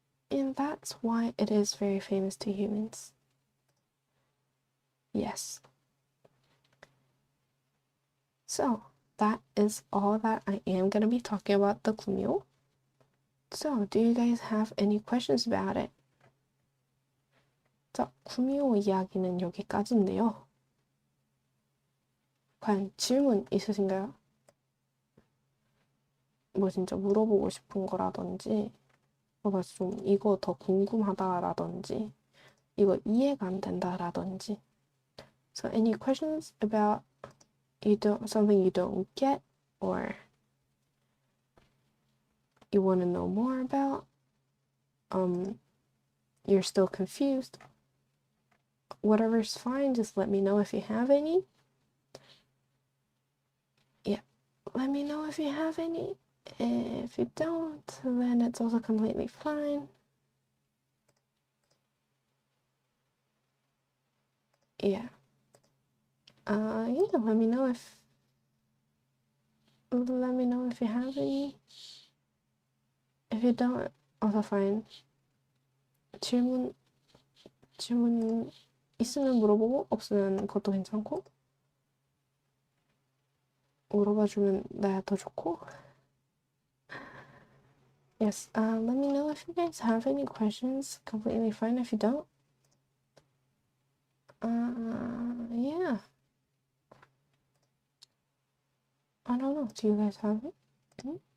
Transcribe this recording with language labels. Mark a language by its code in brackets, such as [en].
[en] And that's why it is very famous to humans. Yes. So that is all that I am going to be talking about the gumiho. So do you guys have any questions about it? [ko] 자, 구미호 이야기는 여기까지인데요. 과연 질문 있으신가요? 뭐 진짜 물어보고 싶은 거라든지, 뭔가 좀 이거 더 궁금하다라든지, 이거 이해가 안 된다라든지. [en] So any questions about something you don't get or you want to know more about? You're still confused? Whatever's fine, just let me know if you have any. Yeah, let me know if you have any. If you don't, then it's also completely fine. Yeah. Yeah, let me know if you have any. If you don't, also fine. [ko] 질문 있으면 물어보고 없으면 그것도 괜찮고. 물어봐주면 나야 더 좋고. [en] Yes, let me know if you guys have any questions. Completely fine if you don't. Yeah. I don't know. Do you guys have it?